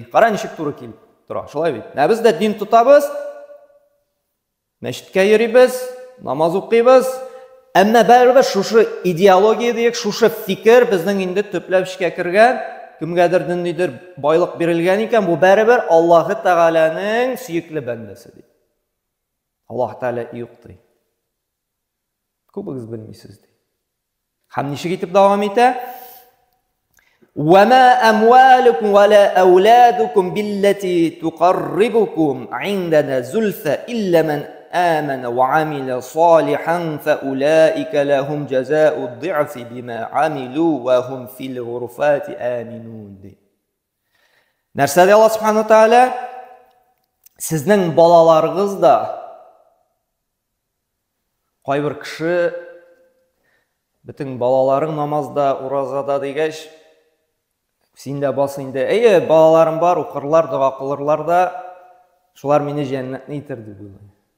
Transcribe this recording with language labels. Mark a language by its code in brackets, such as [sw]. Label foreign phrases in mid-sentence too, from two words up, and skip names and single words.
[tt] Кара ничек туры килеп тора, шулай бит. Без дә дин тотабыз, мәчеткә йөрибез, намаз укыйбыз, әмма бәрабәр шушы идеология диек, шушы фикер безнең инде төпләп эшкә кергән, кемгәдер ниндидер байлык бирелгән икән, бу бәрабәр Аллаһ Тәгаләнең сөекле бәндәсе ди. Аллаһ Тәгалә юк ди. Күбегез белмисез ди. Һәм ничек итеп дәвам итә? [ar] وَمَا أَمْوَالُكُمْ وَلَا أَوْلَادُكُمْ بِالَّتِي تُقَرِّبُكُمْ عِنْدَنَا زُلْفَى إِلَّا مَنْ آمَنَ وَعَمِلَ صَالِحًا فَأُولَئِكَ لَهُمْ جَزَاءُ الضِّعْفِ بِمَا عَمِلُوا وَهُمْ فِي الْغُرُفَاتِ آمِنُونَ. [tt] Нәрсә ди Аллаһ Субхану ва Тәгалә? Сезнең балаларыгыз да кайбер кеше бөтен балаларың намазда, уразада дигәч, син дә бас инде, әйе, балаларым бар, укырлар, дуа кылырлар да, шулар мине җәннәтне итер дип уйлый.